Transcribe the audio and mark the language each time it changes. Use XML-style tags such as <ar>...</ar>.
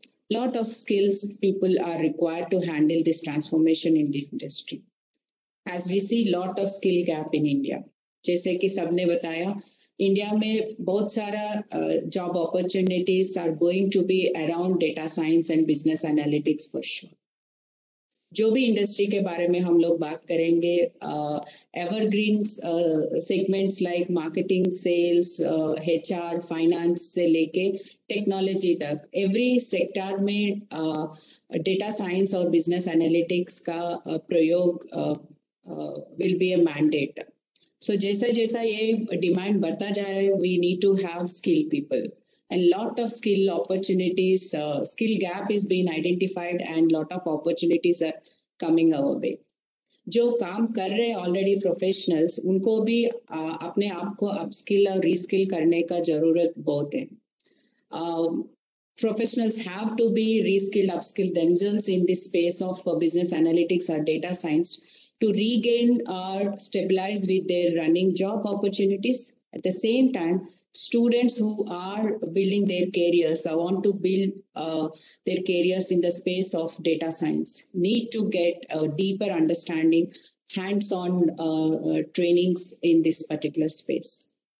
<en>Lot of skills people are required to handle this transformation in this industry. As we see lot of skill gap in India.</en> <hi>जैसे कि सबने बताया, India में बहुत सारा</hi> <en>job opportunities are going to be around data science and business analytics for sure.</en> <hi>जो भी industry के बारे में हम लोग बात करेंगे, evergreen segments like marketing, sales, HR, finance से लेके टेक्नोलॉजी तक, एवरी सेक्टर में डेटा साइंस और बिजनेस एनालिटिक्स का प्रयोग</hi> <en>Will be a mandate.</en> <hi>सो जैसा जैसा ये डिमांड बढ़ता जा रहा है,</hi> <en>We need to have skill people. And lot of skill opportunities, skill gap is being identified and lot of opportunities are coming our way.</en> <hi>जो काम कर रहे हैं already professionals, उनको भी अपने आप को upskill और reskill करने का जरूरत बहुत है.</hi> <en>Professionals have to be reskill, upskill themselves in this space of business analytics or data science to regain or stabilize with their running job opportunities. At the same time, students who are building their careers, or want to build their careers in the space of data science, need to get a deeper understanding, hands-on trainings in this particular space.</en>